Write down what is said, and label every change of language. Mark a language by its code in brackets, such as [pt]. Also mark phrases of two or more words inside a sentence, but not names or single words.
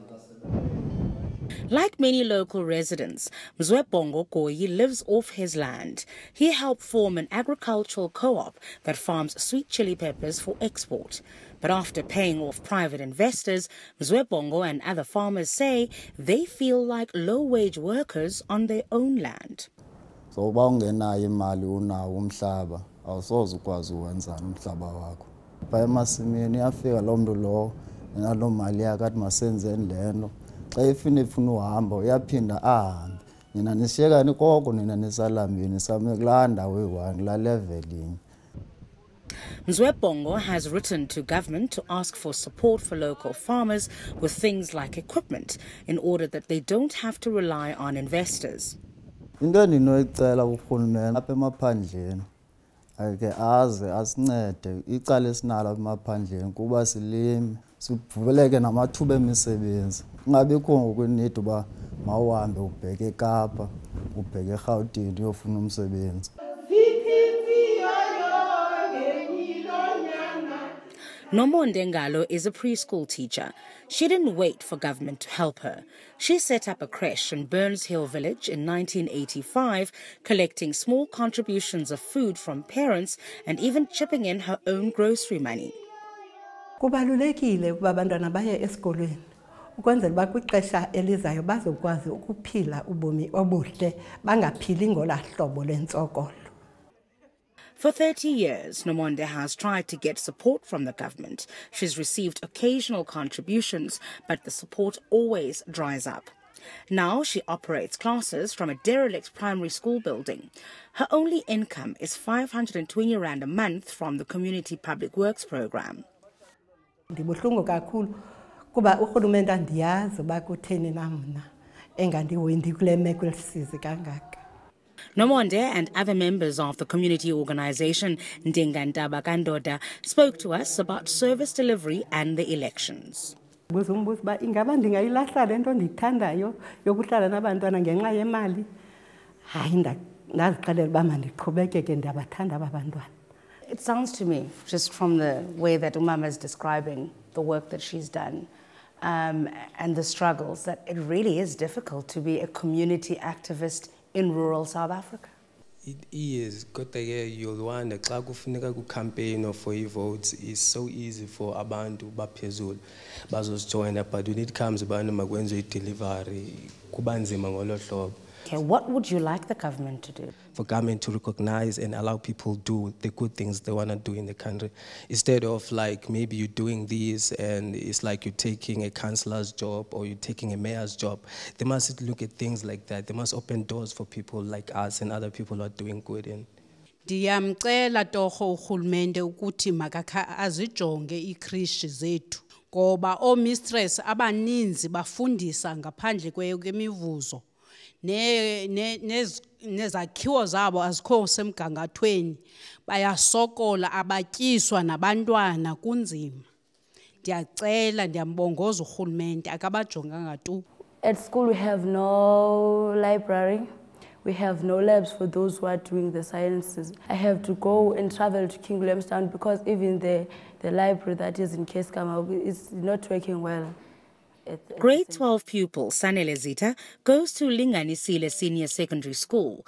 [en] Like many local residents, Mzwebongo Goyi lives off his land. He helped form an agricultural co-op that farms sweet chili peppers for export. But after paying off private investors, Mzwebongo and other farmers say they feel like low-wage workers on their own land. [xh] So bawungenayo imali unawo umhlaba awusoze ukwazi uwenzana umhlaba wakho. Phaya emasimini yafika lo muntu lo nalo mali yakhe athi masenzeni lento. Xa efuna uhamba uyaphinda ahambe. Nina nisiyekani koko nina nisalambini same kulaa ndawo eyi-1 kulaa level inye. [en] Mzwebongo has written to government to ask for support for local farmers with things like equipment in order that they don't have to rely on investors. [xh] Into endinoyicela kurhulumente apha emaphandleni ake aze asincede icala esinalo apha emaphandleni kuba silime sivuleke namathuba emisebenzi. Kungabikho ngokunidi uba mawuhambe ubheke eKapa ubheke eRhawutini uyofuna umsebenzi. [en] Nomonde Ngalo is a preschool teacher. She didn't wait for government to help her. She set up a creche in Burns Hill village in 1985, collecting small contributions of food from parents and even chipping in her own grocery money. [xh] Kubalulekile ukuba abantwana baye esikolweni ukwenzela uba kwixesha elizayo bazokwazi ukuphila ubomi obuhle bangaphili ngolaa hlobo lentsokolo. [en] For 30 years, Nomonde has tried to get support from the government. She's received occasional contributions, but the support always dries up. Now she operates classes from a derelict primary school building. Her only income is 520 rand a month from the Community Public Works program. [xh] Ndibuhlungu kakhulu kuba urhulumente andiyazi uba kutheni na mna engandihoyi kule meko elisizi kangaka. [en] Nomonde and other members of the community organization Ndingantaba Kandoda spoke to us about service delivery and the elections. [xh] Ngizumbuza uba ingaba ndingayilahla le nto ndiyithandayo yokuhlala nabantwana ngenxa yemali. Hayi ndazixelela uba mandiqhubekeke ndiyabathanda aba bantwana. [en] It sounds to me, just from the way that Umama is describing the work that she's done and the struggles, that it really is difficult to be a community activist in rural South Africa. It is. Kodwa you'll wonder, [xh] xa kufuneka ku-campaign [en] or for votes, it's so easy for [xh] abantu baphezulu bazosijoyina, [en] but when it comes [xh] abantu makwenziwe i-delivery kuba nzima ngolo hlobo. [en] Okay, what would you like the government to do? For government to recognize and allow people do the good things they want to do in the country. Instead of like maybe you're doing this and it's like you're taking a councillor's job or you're taking a mayor's job. They must look at things like that. They must open doors for people like us and other people who are doing good in. [xh] Ndiyamcela torho urhulumente ukuthi makakha azijonge iikrishi zethu ngoba oomistress abaninzi bafundisa ngaphandle kwemivuzo. Nezakhiwo zabo azikho semgangathweni bayasokola abatyiswa nabantwana kunzima. Ndiyacela ndiyambongoza urhulumente akabajonganga tu. [en] At school we have no library, we have no labs for those who are doing the sciences. I have to go and travel to King Williamstown because even the library that is in Keiskammahoek is not working well. Grade 12 pupil Sanele Zita goes to Linganisile Senior Secondary School.